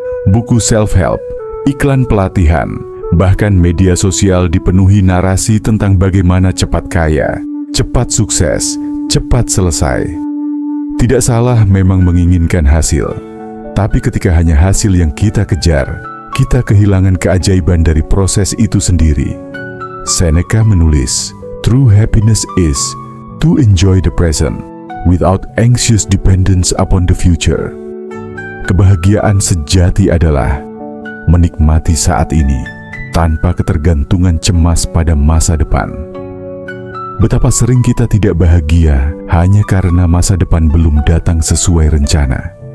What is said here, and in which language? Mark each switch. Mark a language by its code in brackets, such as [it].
[id] Buku self-help, iklan pelatihan, bahkan media sosial dipenuhi narasi tentang bagaimana cepat kaya, cepat sukses, cepat selesai. Tidak salah memang menginginkan hasil, tapi ketika hanya hasil yang kita kejar, kita kehilangan keajaiban dari proses itu sendiri. [en] Seneca [id] menulis, [en] "True happiness is to enjoy the present without anxious dependence upon the future." [id] Kebahagiaan sejati adalah menikmati saat ini tanpa ketergantungan cemas pada masa depan. Betapa sering kita tidak bahagia hanya karena masa depan belum datang sesuai rencana.